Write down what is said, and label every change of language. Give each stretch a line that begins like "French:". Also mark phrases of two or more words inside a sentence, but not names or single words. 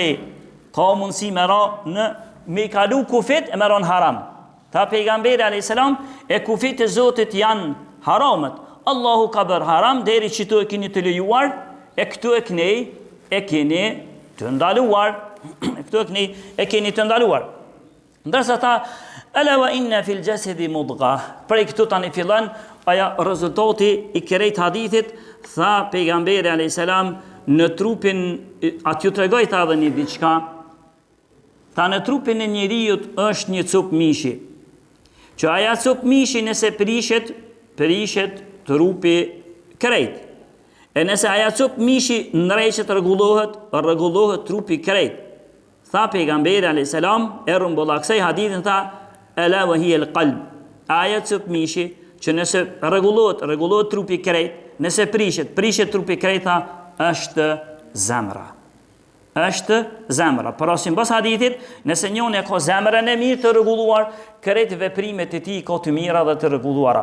Albanian: Ka mundësi me ra me i kalu kufit e me ra në haram. Tha pejgamberi
Arabic: عليه السلام,
Albanian: e kufit e Zotit janë haramet. Allahu ka bërë haram deri që tu e keni të lejuar, e këtu e keni të ndaluar. E keni të ndaluar. Ndërsa tha,
Arabic: ألا وإن في الجسد مضغة.
Albanian: Prej këtu tani fillon aja rezultati i këtij hadithit, tha pejgamberi
Arabic: عليه السلام,
Albanian: në trupin aty tregoj tha edhe një diçka. Tha në trupin e njeriut është një cup mishi. Që aja cup mishi nëse prishet trupi krejt. E nëse aja cup mishi ndrejqet rregullohet trupi krejt. Tha pejgamberi
Arabic: عليه السلام,
Albanian: e rumbulla kësaj hadithin tha,
Arabic: ألا وهي القلب.
Albanian: Aja cup mishi që nëse rregullohet trupi krejt, nëse prishet trupi krejt, tha, është zemra. Është zemra. Por osim bas hadithit, nëse njëri ka zemrën e mirë të rregulluar, krejt veprimet e tij ka të mira dhe të rregulluara.